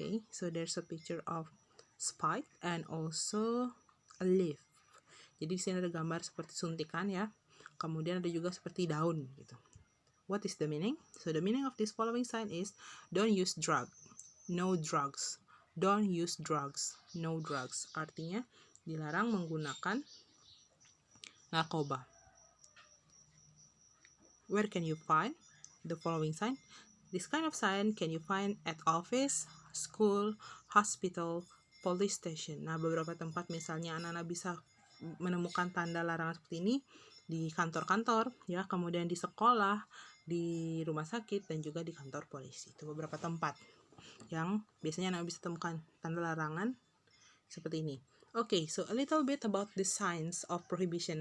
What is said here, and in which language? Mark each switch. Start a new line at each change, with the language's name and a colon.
English: So there's a picture of spike and also a leaf.
Indonesian: Jadi di sini ada gambar seperti suntikan ya. Kemudian ada juga seperti daun gitu.
English: What is the meaning? So the meaning of this following sign is don't use drug, no drugs. Don't use drugs, no drugs.
Indonesian: Artinya dilarang menggunakan narkoba.
English: Where can you find the following sign? This kind of sign can you find at office, school, hospital, police station.
Indonesian: Nah, beberapa tempat misalnya anak-anak bisa menemukan tanda larangan seperti ini di kantor-kantor, ya, kemudian di sekolah, di rumah sakit, dan juga di kantor polisi. Itu beberapa tempat yang biasanya anak bisa temukan tanda larangan seperti ini.
English: Okay, so a little bit about the signs of prohibition.